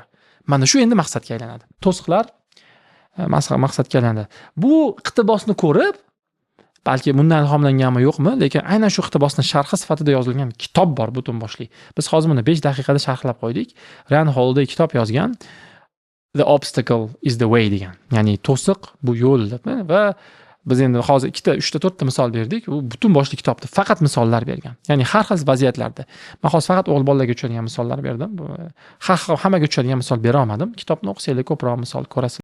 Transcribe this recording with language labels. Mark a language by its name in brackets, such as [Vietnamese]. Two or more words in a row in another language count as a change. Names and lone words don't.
[Uzbek] Mana shu endi maqsadga aylanadi. To'siqlar maqsadga aylanadi. Bu iqtibosni ko'rib, balki bundan ilhomlanganmi yo'qmi, lekin aynan shu iqtibosning sharhi sifatida yozilgan kitob bor butun boshli. Biz hozir buni 5 daqiqada sharhlab qo'ydik. Ryan Holiday kitob yozgan. [English] The obstacle is the way degan. [Uzbek] Ya'ni to'siq bu yo'l deb va biz endi hozir 2 ta, 3 ta, 4 ta misol berdik. U butun boshli kitobda faqat misollar bergan. Ya'ni har xil vaziyatlarda. Men hozir faqat o'g'il bolalarga tushadigan misollar berdim. Hammaga tushadigan misol bera olmadim. Kitobni o'qisanglar ko'proq misol ko'rasiz.